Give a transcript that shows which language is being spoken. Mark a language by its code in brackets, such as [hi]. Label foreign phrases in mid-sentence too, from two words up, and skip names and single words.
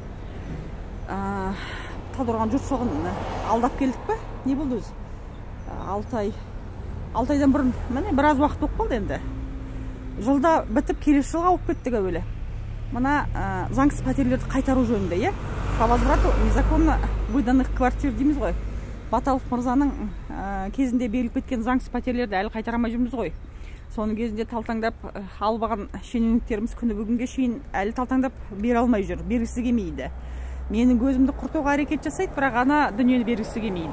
[kk] Талдықорған жұртшылығын алдап келдік пе? Не болды өзі? 6 айдан бұрын, міне біраз уақыт болып қалды енді. Жылда бітіп, келесі жылға ауып кеттік әуелі. Мына заңсыз пәтерлерді қайтару жөнінде, е? [ru] По возврату незаконно выданных квартир [kk] дейміз ғой. Баталов мырзаның кезінде беріліп кеткен заңсыз пәтерлерді әлі қайтарамай жүрміз ғой. Соның кезінде талтаңдап албаған шенеуніктеріміз күні бүгінге шейін әлі талтаңдап бере алмай жүр, бергісі келмейді. Менің көзімді құртуға әрекет жасайды, бірақ ана дүниені бергісі келмейді.